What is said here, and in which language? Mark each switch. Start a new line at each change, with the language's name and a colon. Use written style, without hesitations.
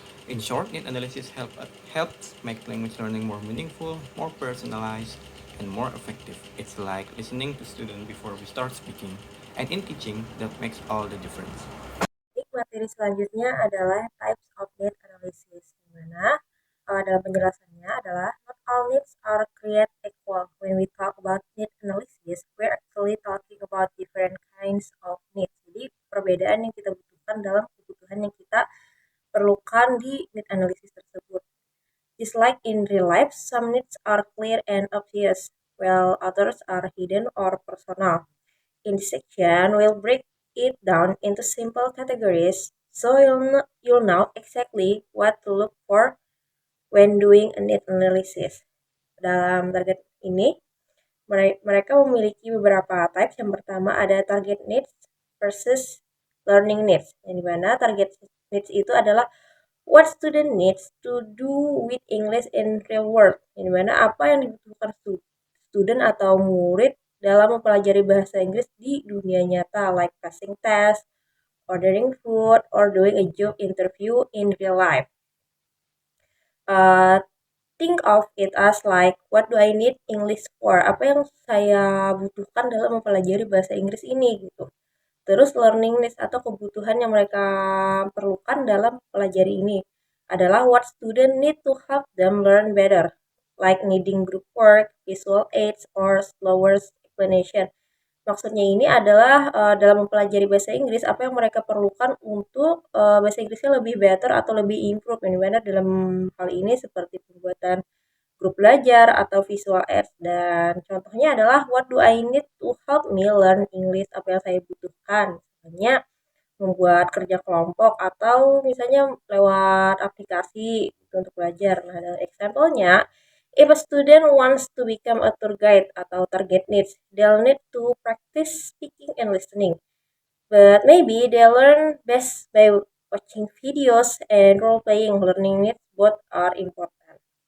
English: In short, need analysis helps make language learning more meaningful, more personalized, and more effective. It's like listening to students before we start speaking, and in teaching, that makes all the difference.
Indonesian: Materi selanjutnya adalah
English: types of need analysis,
Indonesian: di mana dalam penjelasannya adalah
English: not all needs are created equal. When we talk about need analysis, we're actually talking about different kinds of needs.
Indonesian: Jadi perbedaan yang kita butuhkan dalam kebutuhan yang kita perlukan di need analysis tersebut.
English: Just like in real life, some needs are clear and obvious, while others are hidden or personal. In this section, we'll break it down into simple categories so you'll know exactly what to look for when doing a need analysis.
Indonesian: Dalam target ini, mereka memiliki beberapa types. Yang pertama ada target needs versus learning needs. Yang dimana
English: target needs
Indonesian: itu adalah
English: what student needs to do with English in real world.
Indonesian: Yang dimana apa yang dibutuhkan student atau murid dalam mempelajari bahasa Inggris di dunia nyata,
English: like passing test, ordering food, or doing a job interview in real life. Think of it as like, what do I need English for?
Indonesian: Apa yang saya butuhkan dalam mempelajari bahasa Inggris ini gitu.
English: Terus learning needs
Indonesian: atau kebutuhan yang mereka perlukan dalam pelajari ini adalah
English: what student need to help them learn better, like needing group work, visual aids, or slower explanation.
Indonesian: Maksudnya ini adalah dalam mempelajari bahasa Inggris, apa yang mereka perlukan untuk bahasa Inggrisnya lebih better atau lebih improve. Yang dimana dalam hal ini seperti pembuatan grup belajar atau visual aids. Dan contohnya adalah
English: what do I need to help me learn English,
Indonesian: apa yang saya butuhkan. Misalnya membuat kerja kelompok atau misalnya lewat aplikasi untuk belajar. Nah, dalam example-nya,
English: if a student wants to become a tour guide
Indonesian: atau target needs,
English: they'll need to practice speaking and listening. But maybe they learn best by watching videos and role-playing. Learning needs both are important.